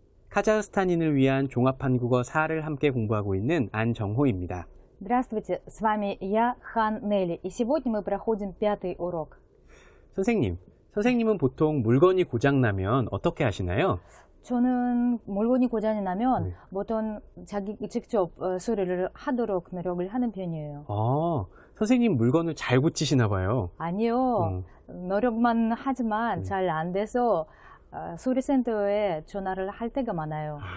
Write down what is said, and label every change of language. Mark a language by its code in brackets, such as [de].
[ko] 카자흐스탄인을 위한 종합한국어 4를 함께 공부하고 있는 안정호입니다. [ru] Здравствуйте, с вами я, Хан Нелли, и сегодня мы проходим 5-й урок. [ko] 선생님은 보통 물건이 고장나면 어떻게 하시나요? 저는 물건이 고장이 나면 보통 자기 직접 수리를 하도록 노력을 하는 편이에요. 선생님 물건을 잘 고치시나 봐요. 아니요, 노력만 하지만 잘 안 돼서 수리센터에 전화를 할 때가 많아요.